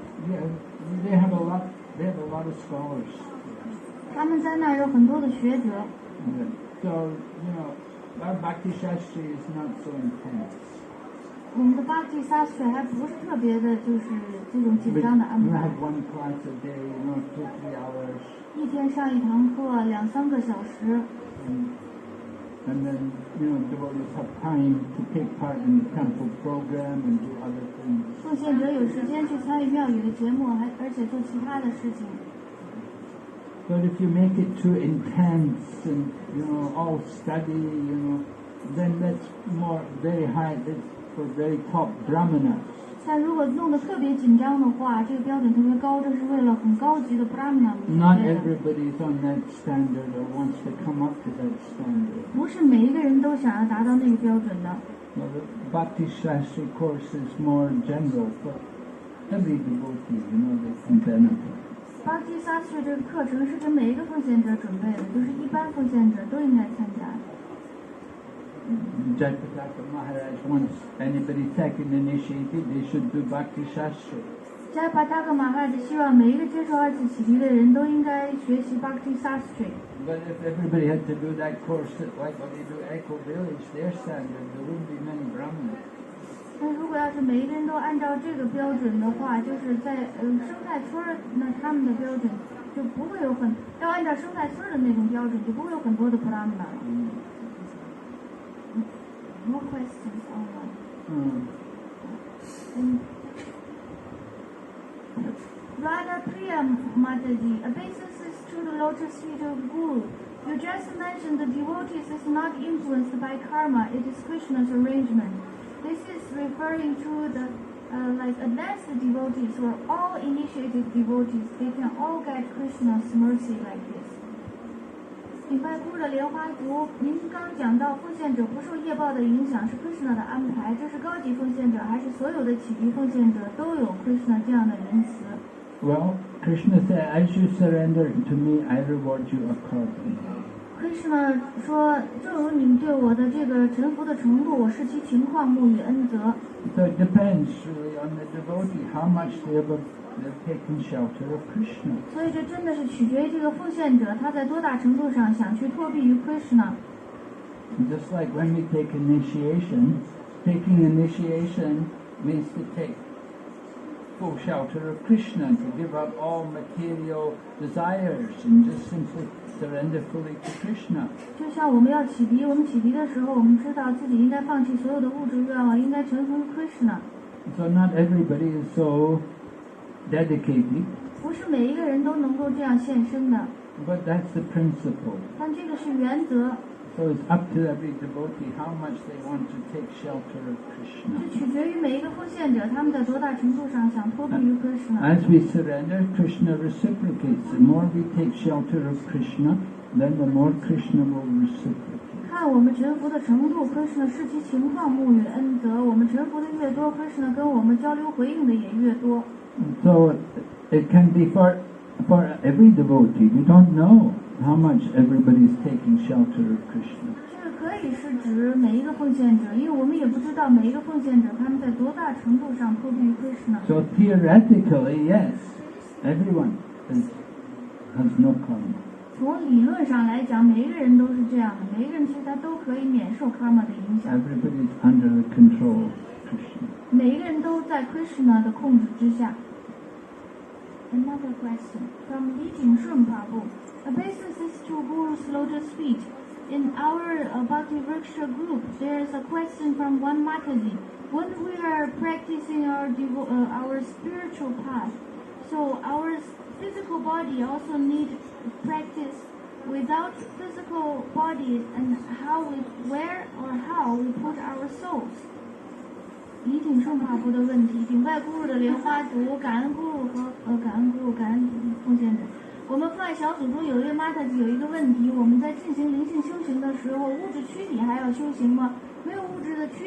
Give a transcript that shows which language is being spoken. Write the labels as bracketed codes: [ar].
[en] Yeah, they have a lot of scholars. [zh] 他们在那儿有很多的学者。 [en] So, our Bhakti Shastri is not so intense. [zh] 我们的 Bhakti Shastri 还不是特别的，就是这种紧张的安 [en] We [zh] 排。 [en] have one class a day, 2-3 hours. [zh] 一天上一堂课2-3个小时， [en] And then, devotees have time to take part in the temple program and do other things. [zh] 奉献者有时间去参与庙宇的节目，而且做其他的事情。 [en] But if you make it too intense and, all study, then that's more very high, that's for very top brahmanas. [zh] 但如果弄得特别紧张的话，这个标准特别高，这是为了很高级的 Brahmana 准 [en] Not [zh] 备的。 [en] everybody is on that standard or wants to come up to that standard. [zh] 不是每一个人都想要达到那个标准的。 [en] Now, the Bhakti Shastri course is more general, but every devotee, they can benefit. [zh] Bhakti Shastri 这个课程是给每一个奉献者准备的，就是一般奉献者都应该参加。 [en] Jayapataka Maharaj wants anybody second initiated, they should do Bhakti Shastri. [zh] Jayapataka Maharaj 希望每一个接受二次启迪的人都应该学习 Bhakti Shastri。 [en] But if everybody had to do that course, like what they do Echo Village, their standard, there wouldn't be many Brahmanas. [zh] 那如果要是每一个人都按照这个标准的话，就是在生态村儿，那他们的标准就不会有要按照生态村儿的那种标准，就不会有很多的 Brahmana 了。 [en] No questions online. Radha Priya Mataji, obeisances to the lotus feet of Guru. You just mentioned the devotees is not influenced by karma, it is Krishna's arrangement. This is referring to the advanced devotees or all initiated devotees. They can all get Krishna's mercy like this. [zh] 礼拜部的莲花图，您刚讲到奉献者不受业报的影响是 Krishna 的安排，这是高级奉献者还是所有的启迪奉献者都有 Krishna 这样的仁慈？ [en] Well, Krishna said, as you surrender to me, I reward you accordingly. [zh] Krishna 说，正如你们对我的这个臣服的程度，我视其情况沐予恩泽。 [en] So it depends really on the devotee, how much they've taken shelter of Krishna. [zh] 所以这真的是取决于这个奉献者他在多大程度上想去托庇于 Krishna。 [en] Just like when we take initiation, taking initiation means to take full shelter of Krishna, to give up all material desires and just simply surrender fully to Krishna. [zh] 就像我们要启迪，我们启迪的时候，我们知道自己应该放弃所有的物质愿望，应该臣服于 Krishna。 [en] So not everybody is so dedicated, [zh] 不是每一个人都能够这样献身的， [en] but that's the principle. [zh] 但这个是原则， [en] So it's up to every devotee how much they want to take shelter of Krishna. [zh] 是取决于每一个奉献者他们在多大程度上想托庇于 Krishna。 [en] As we surrender, Krishna reciprocates. The more we take shelter of Krishna, then the more Krishna will reciprocate. [zh] 看我们臣服的程度 ，Krishna 视其情况沐予恩泽。我们臣服的越多 ，Krishna 跟我们交流回应的也越多。 [en] So it can be for every devotee. We don't know. how much everybody's taking shelter of Krishna. [zh] 这个可以是指每一个奉献者，因为我们也不知道每一个奉献者他们在多大程度上托庇于 Krishna。 [en] So theoretically, yes, everyone has no karma. [zh] 从理论上来讲，每一个人都是这样的，每一个人其实他都可以免受 karma 的影响。 [en] Everybody's under the control of Krishna. [zh] 每一个人都在 Krishna 的控制之下。 [en] Another question from Li Jingshun Prabhu. Obeisances to Guru's lotus feet. In our Bhakti Vriksha group, there is a question from one Mataji. When we are practicing our spiritual path, so our physical body also need practice. Without physical body, and where or how we put our souls. [zh] 李挺顺法部的问题，顶拜咕噜的莲花族，感恩咕噜和感恩奉献者。我们放在小组中有一位玛塔吉有一个问题，我们在进行灵性修行的时候，物质躯体还要修行吗？没有物质的躯体。